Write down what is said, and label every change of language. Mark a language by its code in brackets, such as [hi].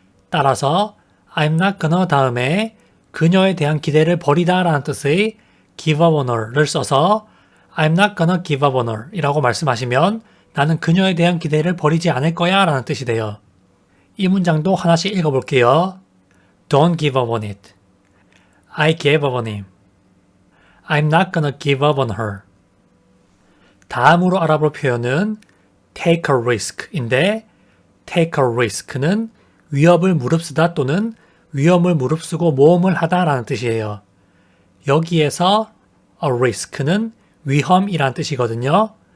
[ko] 따라서 I'm not gonna 다음에 그녀에 대한 기대를 버리다 라는 뜻의 give up on her를 써서 [en] I'm not gonna give up on her [ko] 이라고 말씀하시면 나는 그녀에 대한 기대를 버리지 않을 거야 라는 뜻이 돼요. 이 문장도 하나씩 읽어볼게요. [en] Don't give up on it. I gave up on him. I'm not gonna give up on her. [ko] 다음으로 알아볼 표현은 take a risk인데 take a risk는 위협을 무릅쓰다 또는 위험을 무릅쓰고 모험을 하다 라는 뜻이에요. 여기에서 a risk는 위험이란 뜻이거든요.